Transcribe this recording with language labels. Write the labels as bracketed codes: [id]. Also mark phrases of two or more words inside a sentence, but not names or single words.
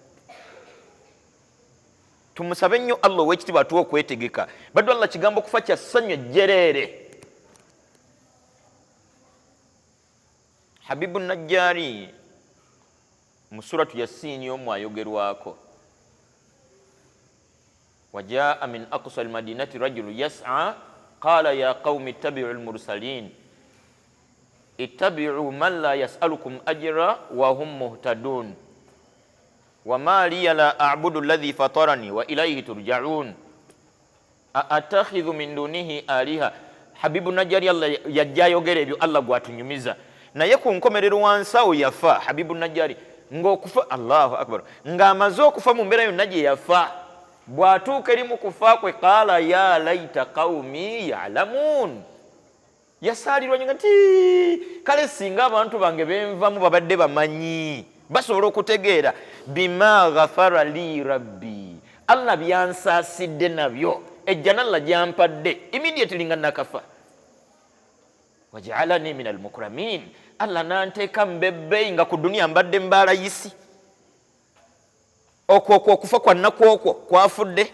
[lg] Tumusabe nnyo Allah ow'ekitiibwa atuwa okwetegeka. Baddu Allah kigambo okufa kya ssanyu ejjereere. Habibu Najjari mu suratu Yasin y'omu ayogerwako. [ar] وجاء من أقصا المدينة رجل يسعى قال يا قوم اتبعوا المرسلين اتبعوا من لا يسألكم أجرا وهم مهتدون وما لي لا أعبد الذي فطرني وإليه ترجعون أأتخذ من دونه آلهة. [lg] Habibu Najjari Allah yajja ayogera ebyo Allah gwatunyumiza, naye ku nkomerero wansi awo yafa. Habibu Najjari ng'okufa, [ar] الله أكبر, [lg] ng'amaze okufa mu mbeera yonna gye yafa. Bw'atuuka eri mu kufa kwe [ar] قال يا ليت قومي يعلمون, [lg] yasaalirwa nnyo nti kale singa abantu bange benvamu babadde bamanyi, basobola okutegeera [ar] بما غفر لي ربي, [lg] Allah byansaasidde nabyo, ejjana Allah gyampadde immediately nga nakafa. [ar] وجعلني من المكرمين, [lg] Allah nanteeka mbebbeyi nga ku duniya mbadde mbaalayisi. Okwo okufa kwa nnaku okwo kwafudde.